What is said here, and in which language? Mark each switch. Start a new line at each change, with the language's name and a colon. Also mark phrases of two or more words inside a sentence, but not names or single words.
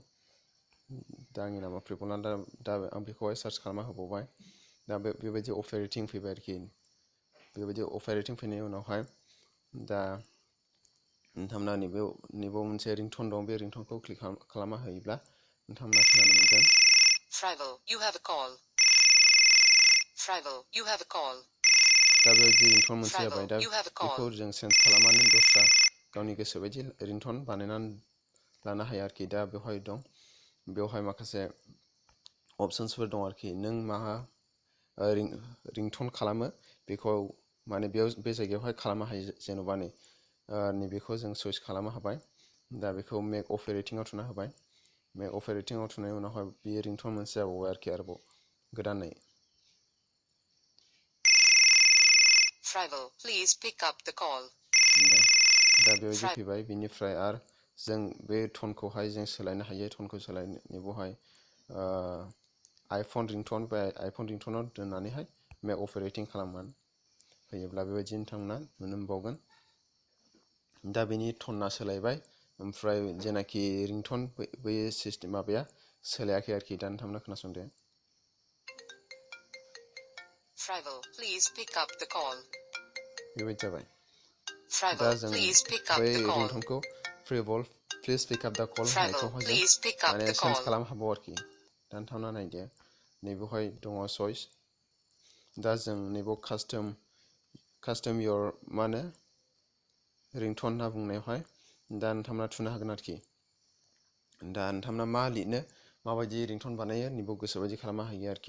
Bodo: दा आंनि नामा फ्रिवल, दा आं बेखौहाय सार्च खालामना होबावबाय। दा बेबायदि अपारेटिं फैबाय आरोखि। बेबायदि अपारेटिं फैनायनि उनावहाय दा नोंथांमोना नैबेयाव मोनसे रिंटन दं। बे रिंटनखौ क्लिक खालामना होयोब्ला नोंथांमोना खोनानो मोनगोन
English: Frivol, you have a call. Frivol, you have a call.
Bodo: दा बेबायदि रिंटन मोनसे जाबाय। दा बेखौ जों चेन्ज खालामनानै दस्रा गावनि गोसो बायदि रिंटन बानायनानै लानो हायो आरोखि। दा बेवहाय दं, बेवहाय माखासे अपसन्सफोर दं आरोखि। नों माहा रिंटन खालामो बेखौ बेयाव बे जायगायावहाय खालामनो हायो। जेन'बा नैबेखौ जों चुज खालामनो हाबाय। दा बेखौ मेक अपारेटिंआव थुना होबाय। मेक अपारेटिंआव थुनायनि उनावहाय बेयो रिंटन मोनसे जाबावबाय आरोखि आरोबाव गोदानै।
English: Frivol, please pick up the call.
Bodo: दा बेबायदि फैबाय। बिनिफ्राय आरो जों बे टनखौहाय जों सोलायनो हायो। टनखौ सोलायनो बेवहाय आइफन रिंटन बा आइफन रिंटनाव दोननानैहाय मेक अपारेटिं खालामनानै होयोब्ला बेबायदि नोंथांमोना नुनो मोनबावगोन। दा बेनि टना सोलायबाय, ओमफ्राय जेनाखि रिंटन बै सिस्टेम माबाया सोलायाखै आरोखि। दा नोंथांमोना खोनासंदो।
English: Frivol, please pick up the call.
Bodo: बेबायदि जाबाय। दा
English: Frivol,
Bodo: जों
English: please pick up
Bodo: बै
English: the call. रिंटनखौ Frivol please pick up the call Frivol,
Bodo: होननायखौहाय जों
English: please pick up the
Bodo: चेन्ज
English: call.
Bodo: खालामनो हाबावो आरोखि। दा नोंथांमोना नायदो, नैबेवहाय दङ चइस। दा जों नैबेयाव
English: custom your ringtone
Bodo: होनना बुंनायावहाय दा नोंथांमोना थुनो हागोन आरोखि। दा नोंथांमोना मा लिरनो, माबायदि रिंटन बानायो नैबेयाव गोसोबायदि खालामनो हायो आरोखि।